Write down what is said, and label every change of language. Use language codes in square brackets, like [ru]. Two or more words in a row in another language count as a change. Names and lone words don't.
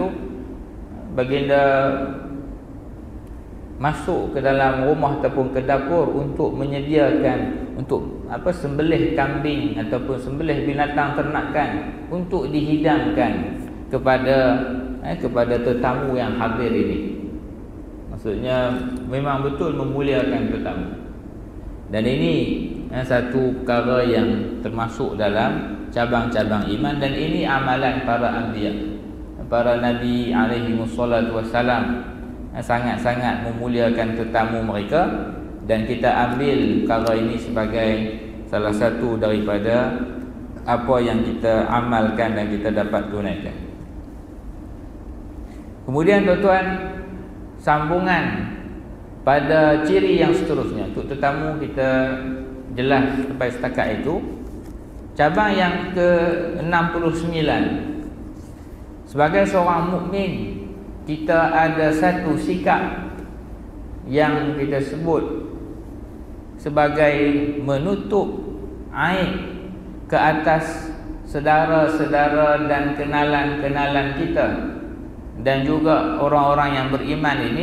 [ms] Baginda masuk ke dalam rumah ataupun ke dapur untuk menyediakan untuk sembelih kambing ataupun sembelih binatang ternakan untuk dihidangkan kepada tetamu yang hadir ini. Maksudnya memang betul memuliakan tetamu. Dan ini satu perkara yang termasuk dalam cabang-cabang iman, dan ini amalan para anbiya, para nabi [ar] alaihi wassalatu wassalam, [ms] sangat-sangat memuliakan tetamu mereka. Dan kita ambil perkara ini sebagai salah satu daripada apa yang kita amalkan dan kita dapat tunaikan. Kemudian tuan-tuan, sambungan pada ciri yang seterusnya. Untuk tetamu kita jelas sampai setakat itu. Cabang yang ke-69, sebagai seorang mukmin, kita ada satu sikap yang kita sebut sebagai menutup aib ke atas saudara-saudara dan kenalan-kenalan kita, dan juga orang-orang yang beriman ini.